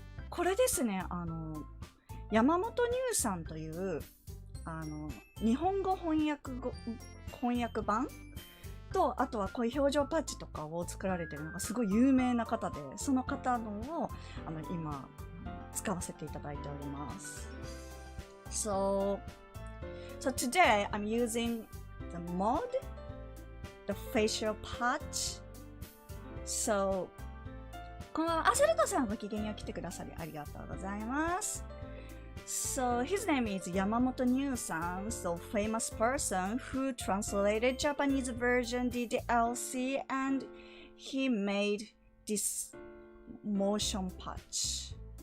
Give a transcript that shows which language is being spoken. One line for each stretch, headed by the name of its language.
Japanese: これですね、山本ニューさんという、日本語翻訳版と、あとはこういう表情パッチとかを作られてるのがすごい有名な方で、その方のを今使わせていただいております。
English: So today I'm using the mod, the facial patch.
Japanese: So こんばんは。セルトさんご機嫌よう来てくださりありがとうございます。
English: So his name is Yamamoto Niu-san, so famous person who translated Japanese version DDLC and he made this motion patch.